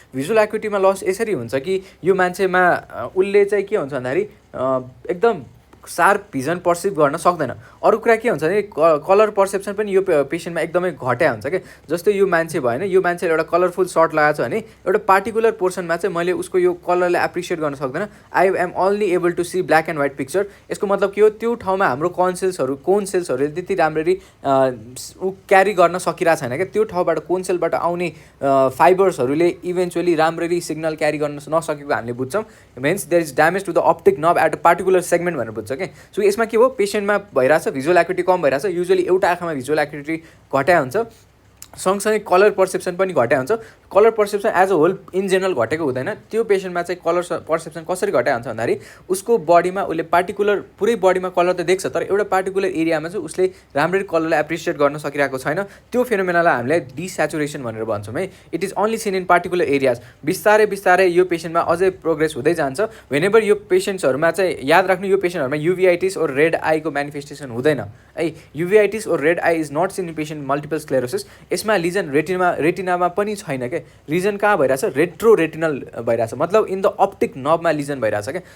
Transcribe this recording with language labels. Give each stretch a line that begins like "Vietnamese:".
Nepali: Visual एक्टिभिटीमा loss यसरी हुन्छ कि यो मान्छेमा उसले चाहिँ के हुन्छ भन्दाखेरि एकदम शार्प भिजन पर्सिभ गर्न सक्दैन। अरू कुरा के हुन्छ भने कलर पर्सेप्सन पनि यो पेसेन्टमा एकदमै घट्या हुन्छ क्या। जस्तै यो मान्छे भएन, यो मान्छेले एउटा कलरफुल सर्ट लगाएको छ भने एउटा पार्टिकुलर पोर्सनमा चाहिँ मैले उसको यो कलरलाई एप्रिसिएट गर्न सक्दैन।
English: I am only able to see black and white picture.
Nepali: यसको मतलब के हो, त्यो ठाउँमा हाम्रो कोन सेल्सहरूले त्यति राम्ररी क्यारी गर्न सकिरहेको छैन क्या। त्यो ठाउँबाट कोन सेलबाट आउने फाइबर्सहरूले इभेन्चुअली राम्ररी सिग्नल क्यारी गर्न नसकेको हामीले बुझ्छौँ।
English: means there is damage to the optic nerve at a particular segment
Nepali: भनेर बुझ्छ क्या। सो यसमा के हो, पेसेन्टमा भइरहेछ भिजुअल एक्युटी कम भइरहेछ, युजुअली एउटा आँखामा भिजुअल एक्युटी घट्या हुन्छ, सँगसँगै कलर पर्सेप्सन पनि घट्या हुन्छ। Colour perception
English: as a whole in general
Nepali: घटेको हुँदैन। त्यो पेसेन्टमा चाहिँ कलर पर्सेप्सन कसरी घट्या हुन्छ भन्दाखेरि उसको बडीमा उसले पार्टिकुलर पुरै बडीमा कलर त देख्छ तर एउटा पार्टिकुलर एरियामा चाहिँ उसले राम्ररी कलरलाई एप्रिसिएट गर्न सकिरहेको छैन। त्यो फेनोमेनालाई हामीले डिस्याचुरेसन भनेर भन्छौँ है।
English: It is only seen in particular areas.
Nepali: बिस्तारै बिस्तारै यो पेसेन्टमा अझै प्रोग्रेस हुँदै जान्छ। वेनेभर यो पेसेन्ट्सहरूमा चाहिँ याद राख्नु, यो पेसेन्टहरूमा युभिआइटिस और रेड आईको म्यानिफेस्टेसन हुँदैन है।
English: Uveitis or red eye is not seen in patient multiple sclerosis.
Nepali: यसमा लिजन रेटिनामा पनि छैन क्या। रिजन कहाँ भइरहेछ, रेट्रो रेटिनल भइरहेछ, मतलब इन द अप्टिक नर्भमा लिजन भइरहेछ क्या।